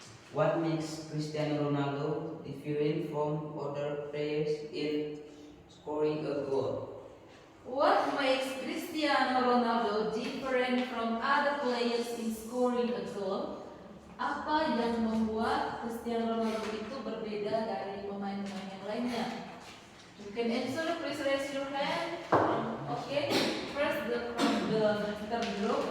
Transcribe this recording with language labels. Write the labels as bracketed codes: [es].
[en] What makes Cristiano Ronaldo different from other players in scoring a goal? What makes Cristiano Ronaldo different from other players in scoring a goal? [id] Apa yang membuat Cristiano Ronaldo itu berbeda dari pemain-pemain yang lainnya? [en] You can answer, please raise your hand. Okay, first the third group.